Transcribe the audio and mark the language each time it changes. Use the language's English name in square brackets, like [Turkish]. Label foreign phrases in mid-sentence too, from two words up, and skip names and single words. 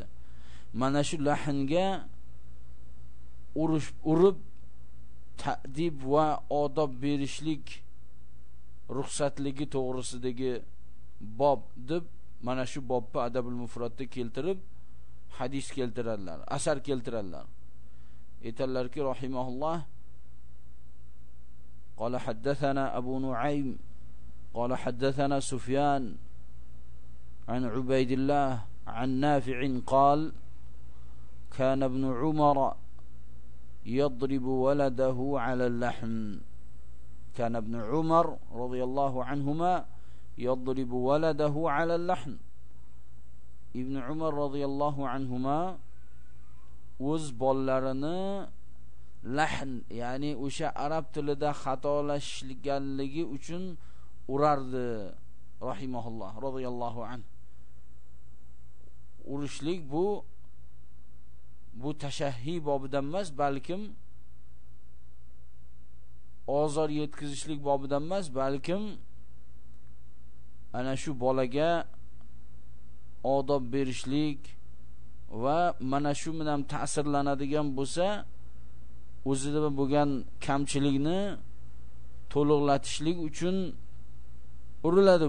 [Uzbek] Mana shu lahnga urib ta'dib va odob berishlik ruxsatligi to'g'risidagi bob deb mana shu bobni Adabul Mufradda keltirib hadis keltiradilar, asar keltiradilar. Aytadilarki rahimahulloh [Arabic] قال حدثنا أبو نعيم قال حدثنا سفيان عن عبيد الله عن نافع قال كان ابن عمر يضرب ولده على اللحم. كان ابن عمر رضي الله عنهما يضرب ولده على اللحم. ابن عمر رضي الله عنهما [Uzbek] o'z bolalarini lahn, ya'ni o'sha arab tilida xatolashganligi uchun urardi [Arabic] رحمه الله رضي الله عنه. [Uzbek] Urishlik bu tashahhi bobidan emas, balkim ozor yetkazishlik bobidan emas, balkim ana shu bolaga odob berishlik va mana shu bilan ta'sirlanadigan bo'lsa, o'zida bo'lgan kamchilikni to'liqlatishlik uchun uriladi.